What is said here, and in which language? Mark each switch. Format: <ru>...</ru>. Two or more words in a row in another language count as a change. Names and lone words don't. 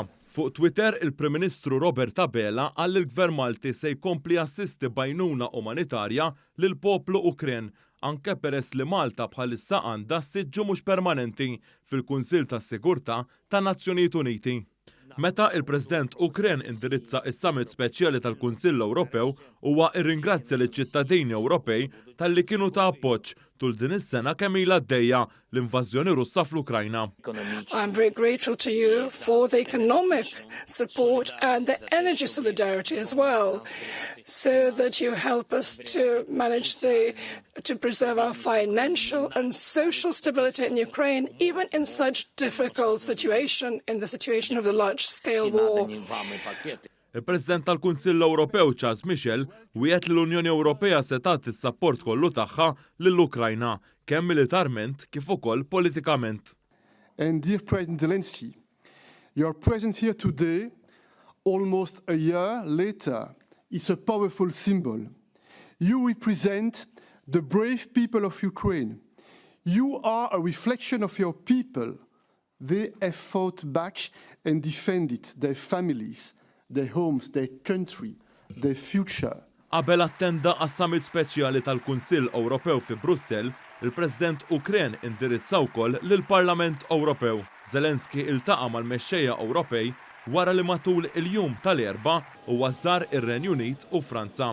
<mt>Fuq Twitter, il-Prim Ministru Robert Abela qal il-Gvern Malti se jkompli assisti bajnuna umanitarja lil poplu Ukren, anke peress li Malta bħalissa għandha siġġu mhux permanenti fil-Kunsill tas-Sigurtà tan-Nazzjonijiet Uniti. Meta il-President Ukren indirizza is-summit speċjali tal-Kunsill Ewropew huwa rringrazzja liċ-ċittadini Ewropej talli kienu ta' appoġġ tul din is-sena kemm ilha għaddejja l-invażjoni Russa fl-Ukrajna.</mt> <en>I'm very grateful to you for the economic support and the energy solidarity as well, so that you help us to manage to preserve our financial and social stability in Ukraine, even in such difficult situation, in the situation of the large-scale war.</en> <mt>Il-President tal-Kunsill Ewropew Charles Michel wiegħed li l-Unjoni Ewropea se tagħti s-sapport kollu tagħha lill-Ukrajna, kemm militarment kif ukoll politikament.</mt> <en>And dear President Zelensky, your presence here today, almost a year later, is a powerful symbol. You represent the brave people of Ukraine. You are a reflection of your people. They have fought back and defended their families, their homes, their country, their future.</en> <mt>Qabel attenda għas-summit speċjali tal-Kunsill Ewropew fi Brussell, il-President Ukren indirizza wkoll lill-Parlament Ewropew. Zelensky iltaqa' mal-mexxejja Ewropej wara li matul il-jum tal-erba' huwa żar ir-Renju Unit u Franza.</mt>